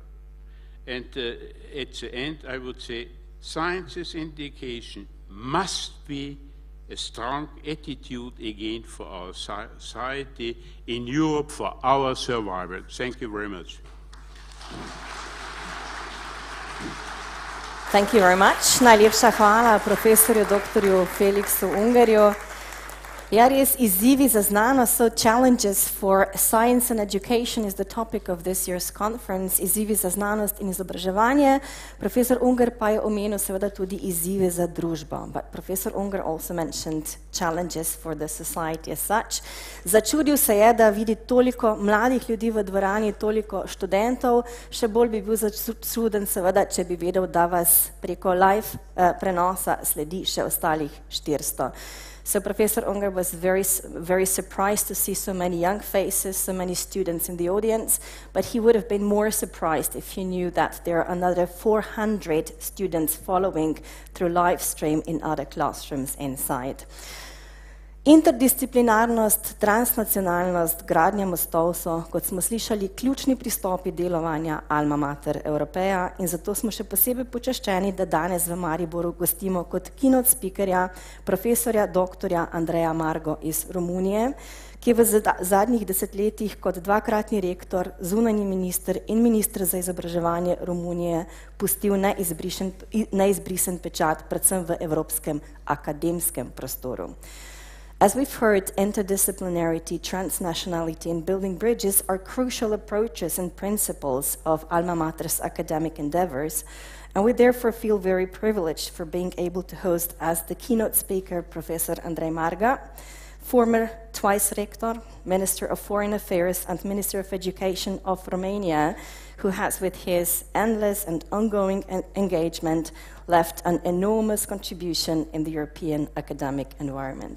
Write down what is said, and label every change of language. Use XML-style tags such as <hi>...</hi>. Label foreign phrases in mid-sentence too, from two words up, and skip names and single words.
<en>And at the end, I would say, science's education must be a strong attitude again for our society in Europe, for our survival. Thank you very much. Thank you very much.</en> <sl>Najlepša hvala profesorju dr. Felixu Ungarju. Ja, res, izzivi za znanost,</sl> <en>so challenges for science and education is the topic of this year's conference,</en> <sl>izzivi za znanost in izobraževanje. Professor Ungar pa je omenil seveda tudi izzive za družbo.</sl> <en>But Professor Ungar also mentioned challenges for the society as such.</en> <sl>Začudil se je, da vidi toliko mladih ljudi v dvorani, toliko študentov, še bolj bi bil začuden seveda, če bi vedel, da vas preko live prenosa sledi še ostalih 400.</sl> <en>So Professor Ungar was very surprised to see so many young faces, so many students in the audience, but he would have been more surprised if he knew that there are another 400 students following through live stream in other classrooms inside.</en> <sl>Interdisciplinarnost, transnacionalnost, gradnja mostov so, kot smo slišali, ključni pristopi delovanja Alma Mater Europeja in zato smo še posebej počaščeni, da danes v Mariboru gostimo kot</sl> <en>keynote speakerja</en> <sl>profesorja dr. Andreja Margo iz Romunije, ki je v zadnjih desetletjih kot dvakratni rektor, zunanji minister in minister za izobraževanje Romunije pustil neizbrisen pečat predvsem v evropskem akademskem prostoru.</sl> <en>As we've heard, interdisciplinarity, transnationality, and building bridges are crucial approaches and principles of Alma Mater's academic endeavors, And we therefore feel very privileged for being able to host as the keynote speaker Professor Andrej Marga, former twice rector, Minister of Foreign Affairs and Minister of Education of Romania, who has with his endless and ongoing engagement left an enormous contribution in the European academic environment.</en>